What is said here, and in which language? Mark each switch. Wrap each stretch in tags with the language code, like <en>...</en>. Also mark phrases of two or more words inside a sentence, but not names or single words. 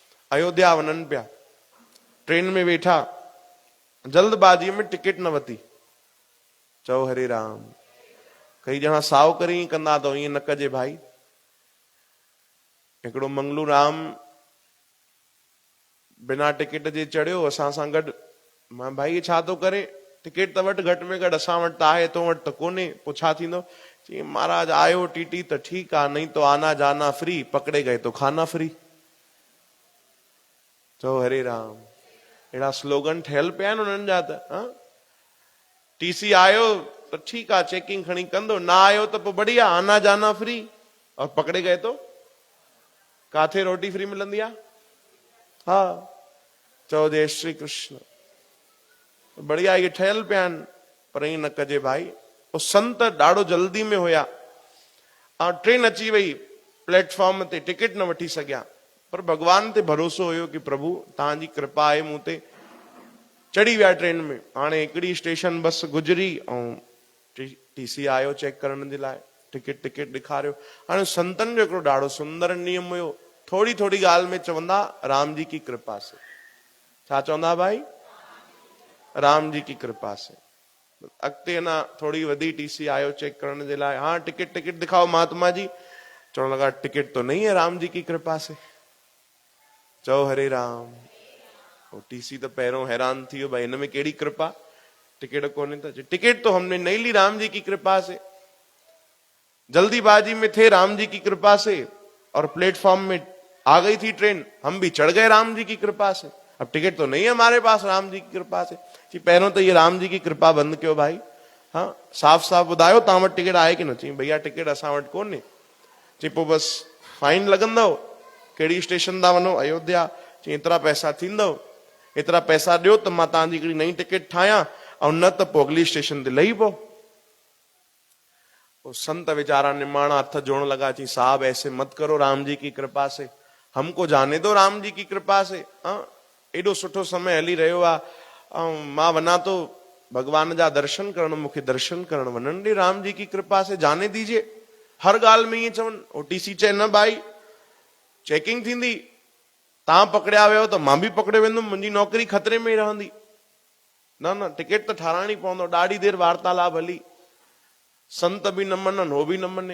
<sd>अयोध्या वञनि पिया, ट्रेन में वेठा, जल्दबाजी में टिकट न वती। चओ हरे राम। कई ॼणा साव करे कंदा तो ईअं न कजे भाई। हिकिड़ो मंगलू राम बिना टिकट जे चढ़ियो असां सां गॾु। मां भाई छा थो करे, टिकट त वटि घटि में घटि, असां वटि त आहे, तो वटि त कोन्हे, पोइ छा थींदो? चई महाराज आयो टीटी त ठीकु आहे,</sd> <hi>नहीं तो आना जाना फ्री, पकड़े गए तो खाना फ्री।</hi> <sd>चओ हरे राम। अहिड़ा स्लोगन ठहियल पिया आहिनि उन्हनि जा त। टीसी आयो</sd> <hi>तो ठीक है,</hi> <sd>चेकिंग खणी कंदो,</sd> <hi>ना आयो तो बढ़िया, आना जाना फ्री, और पकड़े गए तो</hi> <sd>काथे रोटी फ्री मिलंदी आहे? हाँ। चओ जय श्री कृष्ण। बढ़िया ये ठहियल पिया आहिनि, पर ईअं न कजे भाई। वो संत ॾाढो जल्दी में हुया, ट्रेन अची वई, प्लेटफॉर्म ते टिकट न वठी सघिया, पर भगवान ते भरोसो हुयो कि प्रभु तव्हांजी कृपा आहे मूं ते। चढ़ी विया ट्रेन में। हाणे हिकिड़ी स्टेशन बस गुजरी ऐं टीसी आयो चेक करण जे लाइ, टिकट ॾेखारियो। हाणे संतन जो हिकिड़ो ॾाढो सुंदर नियम हुयो, थोड़ी थोड़ी ॻाल्हि में चवंदा</sd> <hi>राम जी की कृपा से।</hi> <sd>छा चवंदा भाई?</sd> <hi>राम जी की कृपा से।</hi> <sd>अॻिते ना थोड़ी वधी टीसी आयो चेक करण जे लाइ,</sd> <hi>हाँ टिकट दिखाओ महात्मा जी।</hi> <sd>चवण लगा</sd> <hi>टिकट तो नहीं है राम जी की कृपा से।</hi> <sd>चओ हरे राम। टीसी तो पहिरों हैरान थी वियो, भाई हिन में कहिड़ी कृपा, टिकट कोन्हे त?</sd> <hi>टिकट तो हमने नहीं ली राम जी की कृपा से, जल्दीबाजी में थे राम जी की कृपा से, और प्लेटफॉर्म में आ गई थी ट्रेन, हम भी चढ़ गए राम जी की कृपा से। अब टिकट तो नहीं है हमारे पास राम जी की कृपा से।</hi> <sd>जी पहिरों तो ये राम जी की कृपा बंद कयो भाई। हाँ साफ साफ ॿुधायो तव्हां वटि टिकट आहे कि न? चई भैया टिकट असां वटि कोन्हे। चई पोइ बस फाइन लॻंदव, कहिड़ी स्टेशन था वञो? अयोध्या। चई एतिरा पैसा थींदव, एतिरा पैसा ॾियो त मां तव्हांजी हिकिड़ी नई टिकट ठाहियां, ऐं न त पोइ अगली स्टेशन ते लही पओ।</sd> <hi>संत बेचारा निमाणा हथ जोड़ने लगा, चई साहब ऐसे मत करो, राम जी की कृपा से हमको जाने दो, राम जी की कृपा से।</hi> <sd>एडो सुठो समय हली रहियो आहे, मां वञा तो भगवान जा दर्शन करण, मूंखे दर्शन करण वञण ॾे,</sd> <hi>राम जी की कृपा से जाने दीजिए।</hi> <sd>हर ॻाल्हि में ईअं चवनि। ओटीसी चए न भाई चेकिंग थींदी, तव्हां पकड़िया वियो त मां बि पकड़ियो वेंदुमि, मुंहिंजी नौकरी खतरे में ई रहंदी। न टिकट त ठाराइणी पवंदो। ॾाढी देर वार्तालाप हली, संत भी न मनन, हो भी न मने।</sd>